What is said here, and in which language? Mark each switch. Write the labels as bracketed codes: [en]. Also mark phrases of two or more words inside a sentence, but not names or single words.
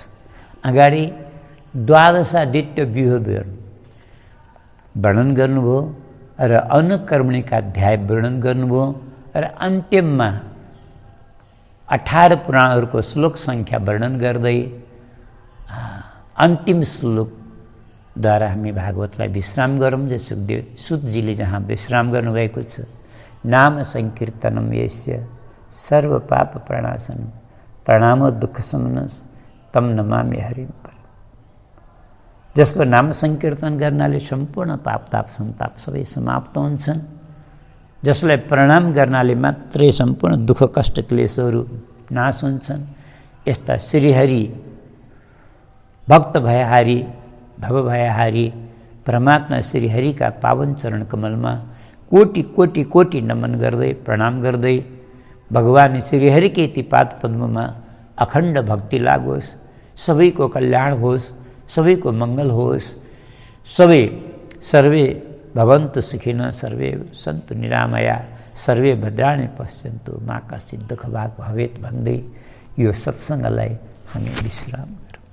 [ne] अगाडि द्वादशादित्य व्यूह वर्णन गर्नुभयो र अनुकर्मणिकाध्याय वर्णन गर्नुभयो र अन्त्यमा 18 पुराणहरूको श्लोक सङ्ख्या वर्णन गर्दै अन्तिम श्लोकद्वारा हामी भागवतलाई विश्राम गरौँ। जे सुखदेव सुतजीले जहाँ विश्राम गर्नुभएको छ, [sa] नाम सङ्कीर्तनम यस्य सर्व पाप प्रणाशन प्रणामो दुःख शमनस् तम नमामि हरिं परम। [ne] जसको नाम सङ्कीर्तन गर्नाले सम्पूर्ण पाप ताप सन्ताप सबै समाप्त हुन्छन्, जसलाई प्रणाम गर्नाले मात्रै सम्पूर्ण दुःख कष्ट क्लेशहरू नाश हुन्छन्, यस्ता श्रीहरि भक्त भयहारी भव भयहारी परमात्मा श्रीहरिका पावन चरण कमलमा कोटि कोटि कोटि नमन गर्दै प्रणाम गर्दै भगवान श्रीहरिकै ती पाद पद्ममा अखण्ड भक्ति लागोस्। सबैको कल्याण होस्, सबैको मङ्गल होस्। [sa] सर्वे भवन्तु सुखिनः, सर्वे सन्तु निरामया, सर्वे भद्राणि पश्यन्तु मा कश्चित् दुःखभाग् भवेत् [ne] भन्दै यो सत्सङ्गलाई हामी विश्राम